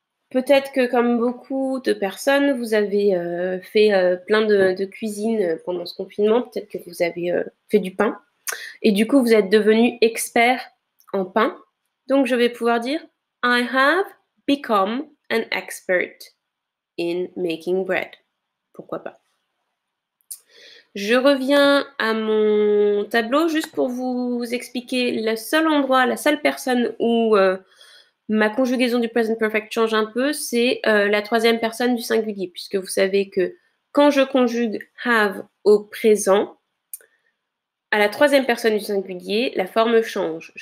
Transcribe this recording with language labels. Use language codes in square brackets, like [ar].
[fr] Peut-être que comme beaucoup de personnes, vous avez fait plein de cuisine pendant ce confinement. Peut-être que vous avez fait du pain. Et du coup, vous êtes devenu expert en pain. Donc, je vais pouvoir dire [en] I have become an expert in making bread. [fr] Pourquoi pas. Je reviens à mon tableau juste pour vous expliquer le seul endroit, la seule personne où ma conjugaison du present perfect change un peu, c'est la troisième personne du singulier, puisque vous savez que quand je conjugue have au présent, à la troisième personne du singulier, la forme change.